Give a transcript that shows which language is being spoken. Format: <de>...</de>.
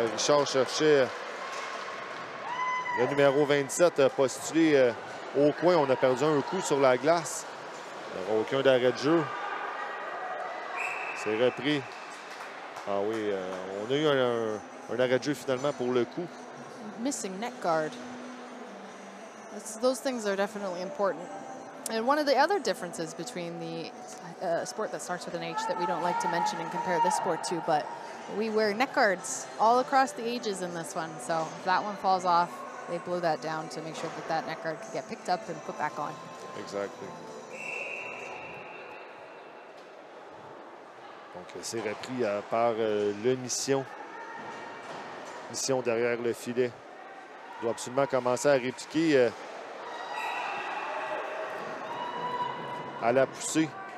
<fr>Richard cherchait le numéro 27 postulé au coin. On a perdu un coup sur la glace. Il n'y aura aucun d'arrêt de jeu. C'est repris. Ah oui, on a eu un arrêt de jeu finalement pour le coup.</fr> <en>Missing net guard. Those things are definitely important. And one of the other differences between the sport that starts with an H that we don't like to mention and compare this sport to, but we wear net guards all across the ages in this one. So if that one falls off, they blow that down to make sure that that net guard can get picked up and put back on. Exactly.</en> <fr>Donc, c'est repris par le Mission. Mission derrière le filet. Il doit absolument commencer à répliquer à la poussée.</fr>